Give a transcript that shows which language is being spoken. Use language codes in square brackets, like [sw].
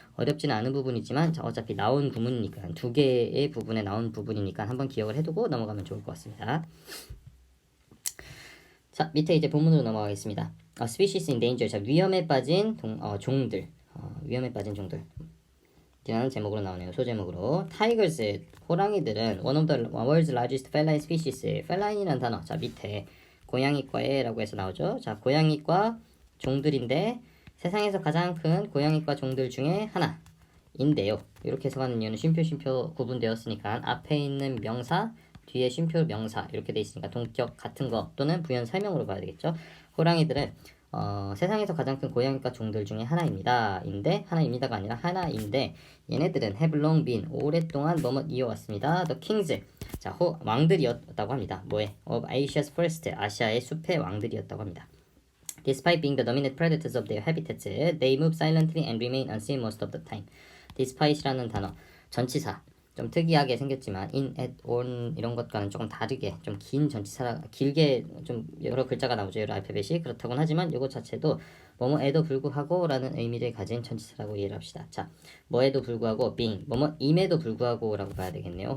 [ko] 어렵지는 않은 부분이지만 어차피 나온 구문이니까, 두 개의 부분에 나온 부분이니까 한번 기억을 해두고 넘어가면 좋을 것 같습니다. 자, 밑에 이제 본문으로 넘어가겠습니다. [en] species in danger, [ko] 자, 위험에 빠진 종들, 위험에 빠진 종들 이라는 제목으로 나오네요. 소제목으로. tigers, 호랑이들은 [en] one of the world's largest feline species, [ko] feline이라는 단어, 자, 밑에 고양이과에라고 해서 나오죠. 자, 고양이과 종들인데 세상에서 가장 큰 고양이과 종들 중에 하나인데요. 이렇게 해석하는 이유는 쉼표 구분되었으니까 앞에 있는 명사, 뒤에 쉼표 명사 이렇게 돼 있으니까 동격 같은 거 또는 부연 설명으로 봐야 되겠죠. 호랑이들은 세상에서 가장 큰 고양이과 종들 중에 하나입니다가 아니라 하나인데, 얘네들은 [en] have long been, [ko] 오랫동안 뭐뭐 이어왔습니다. [en] The kings, [ko] 자, 왕들이었다고 합니다. 뭐에? [en] of Asia's forest, [ko] 아시아의 숲의 왕들이었다고 합니다. [en] Despite being the dominant predators of their habitats, they move silently and remain unseen most of the time. [ko] Despite이라는 단어, 전치사. 좀 특이하게 생겼지만 in, at, on 이런 것과는 조금 다르게 좀 긴 전치사, 길게 좀 여러 글자가 나오죠. 여러 알파벳이. 그렇다고는 하지만 이것 자체도 뭐뭐에도 불구하고 라는 의미를 가진 전치사라고 이해를 합시다. 자, 뭐에도 불구하고 being, 뭐뭐임에도 불구하고 라고 봐야 되겠네요.